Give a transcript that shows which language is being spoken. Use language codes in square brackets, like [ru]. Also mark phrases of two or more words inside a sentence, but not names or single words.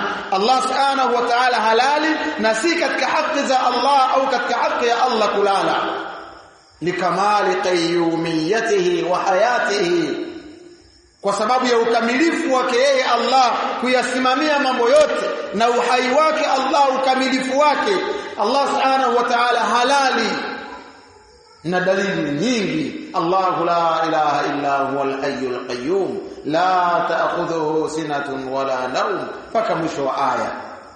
[sw] Allah [ar] سبحانه وتعالى [sw] halali, na si katika haki za Allah au katika haki ya Allah kulala, [ar] لكمال قيوميته وحياته, [sw] kwa sababu ya ukamilifu wake yeye Allah kuyasimamia mambo yote, na uhai wake Allah, ukamilifu wake Allah [ar] سبحانه وتعالى [sw] halali. Na dalili nyingi, [ar] الله لا إله إلا هو الحي القيوم لا تأخذه سنة ولا نوم, [sw] mpaka mwisho wa aya.